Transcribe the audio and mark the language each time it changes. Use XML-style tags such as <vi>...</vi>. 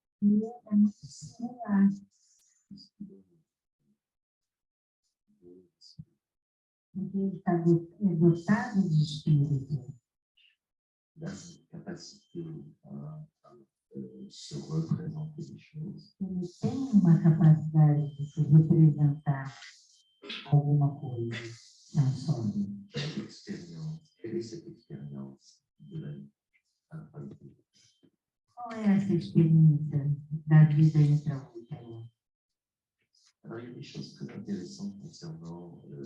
<pt>que é muito similar, porque ele está dotado de espírito.</pt> <fr>La capacité à se représenter les choses,</fr> <pt>Ele tem uma capacidade de se representar alguma coisa sensória.</pt> <fr>quelle est cette expérience de la vie intra-utérine?</fr> <pt>Qual é essa experiência da vida intraútero?</pt> <fr>Alors, il y a des choses très intéressantes concernant</fr>